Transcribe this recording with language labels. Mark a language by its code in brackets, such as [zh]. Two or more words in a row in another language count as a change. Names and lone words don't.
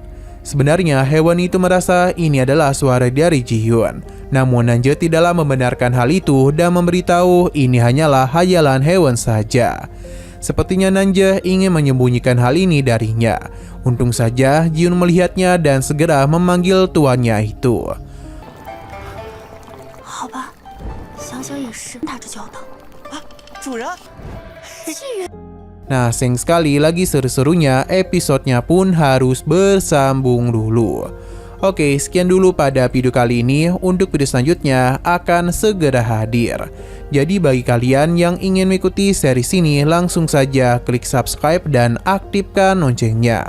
[id] Sebenarnya hewan itu merasa ini adalah suara dari Ji-Hyun. Namun Nanja tidaklah membenarkan hal itu dan memberitahu ini hanyalah hayalan hewan saja. Sepertinya Nanja ingin menyembunyikan hal ini darinya. Untung saja Ji-Hyun melihatnya dan segera memanggil tuannya itu. [zh] 好吧，想想也是，打着交道。主人， [id] Nah, sayang sekali lagi seru-serunya episodenya pun harus bersambung dulu. Oke, sekian dulu pada video kali ini. Untuk video selanjutnya akan segera hadir. Jadi bagi kalian yang ingin mengikuti series ini, langsung saja klik subscribe dan aktifkan loncengnya.